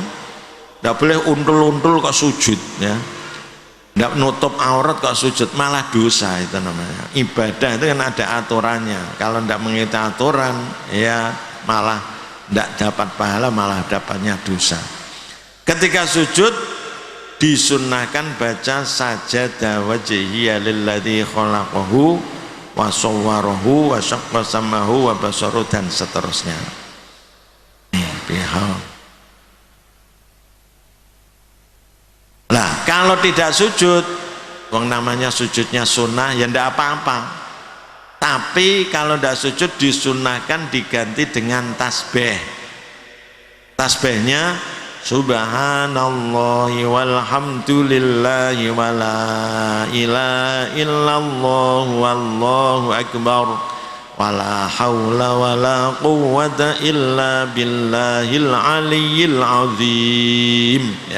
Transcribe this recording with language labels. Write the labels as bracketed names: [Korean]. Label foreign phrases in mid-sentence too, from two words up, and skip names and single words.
[Indonesian] Tidak boleh untul-untul kok sujud ya, tidak nutup aurat kok sujud, malah dosa itu namanya. Ibadah itu kan ada aturannya, kalau tidak mengikuti aturan ya malah tidak dapat pahala, malah dapatnya dosa. Ketika sujud disunahkan baca [Arabic] سجد وجهي للذي خلقه وصوره وشق سمعه وبصره [Indonesian] dan seterusnya. Lah kalau tidak sujud, wong namanya sujudnya sunnah ya ndak apa-apa. Tapi kalau tidak sujud disunahkan diganti dengan tasbih. [Arabic] Tasbihnya سبحان الله والحمد لله ولا إله إلا الله والله أكبر ولا حول ولا قوة إلا بالله العلي العظيم ya.